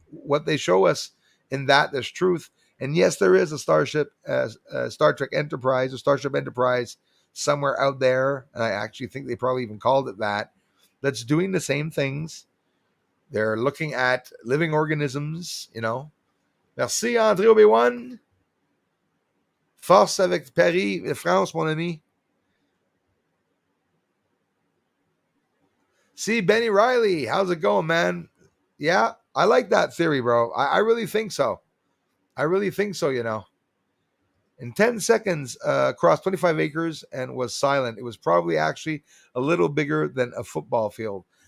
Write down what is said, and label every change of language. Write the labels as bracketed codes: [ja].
[en] What they show us in that, there's truth. And yes, there is a Star Trek Enterprise, a Starship Enterprise somewhere out there. And I actually think they probably even called it that. That's doing the same things. They're looking at living organisms, Merci, André Obi-Wan. [fr] Force avec Paris et France, mon ami. [en] See, Benny Riley, how's it going, man? Yeah, I like that theory, bro. I really think so. I really think so, In 10 seconds, across 25 acres and was silent. It was probably actually a little bigger than a football field.